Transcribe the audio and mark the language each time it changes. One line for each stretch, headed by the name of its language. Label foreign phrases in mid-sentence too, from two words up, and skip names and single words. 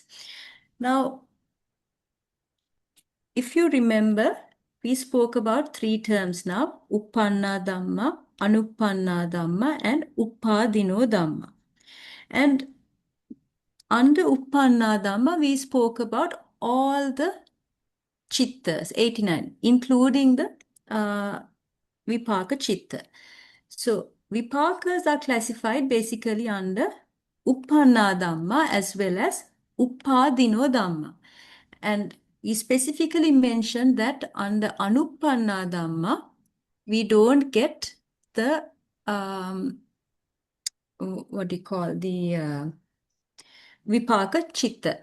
English: Now, if you remember, we spoke about 3 terms now,
Pali: Uppanna Dhamma, Anupanna Dhamma, and Uppādino Dhamma.
English: And under
Pali: Uppanna Dhamma,
English: we spoke about all the chittas, 89, including the
Pali: vipaka chitta.
English: So, vipakas are classified basically under
Pali: Uppanna Dhamma
English: as well as
Pali: Uppādino Dhamma.
English: And we specifically mentioned that under
Pali: Anupanna Dhamma,
English: we don't get the,
Pali: vipaka chitta.